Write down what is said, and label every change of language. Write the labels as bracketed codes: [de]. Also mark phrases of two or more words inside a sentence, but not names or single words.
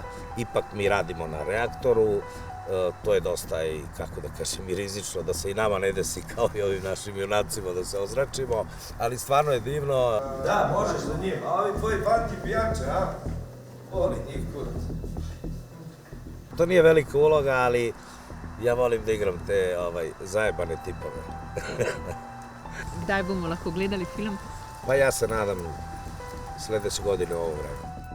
[sr] Ipak mi radimo na reaktoru, to je dosta i, kako da kažem, i rizično, da se i nama ne desi kao i ovim našim junacima da se ozračimo, ali stvarno je divno. Da, možeš za njim, a ovi tvoji fanti pijače, a? Voli njih kurac. To nije velika uloga, ali ja volim da igram te zajebane tipove. [sl] Kdaj bomo lahko gledali film? [sr] Pa ja se nadam sledeće godine u ovo vreme.